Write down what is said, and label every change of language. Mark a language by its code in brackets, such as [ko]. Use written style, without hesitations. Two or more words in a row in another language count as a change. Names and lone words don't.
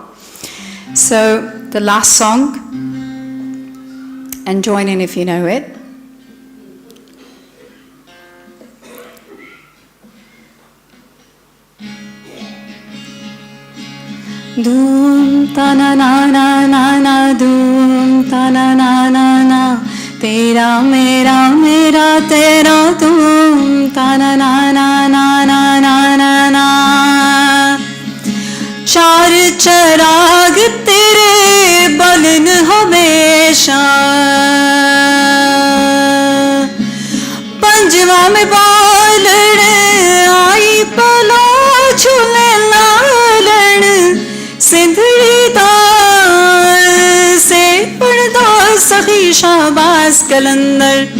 [en] So the last song, and join in if you know it. Doom ta na na na na na, doom ta na na na na, [hi] तेरा मेरा मेरा तेरा, doom ta na na na na na na na na, [pa] ਚਾਰ ਚਰਾਗ ਤੇਰੇ ਬਲਣ ਹਮੇਸ਼ਾ, ਪੰਜਵਾਂ ਮੈਂ ਬਾਲੜ ਆਈ ਪਲਾ ਝੂਲੇ ਲਾਲਣ, ਸਿੰਧੜੀ ਦਾਲ ਸੇ ਪੜਦਾ ਸਖੀ ਸ਼ਾਬਾਜ਼ ਕਲੰਦਰ,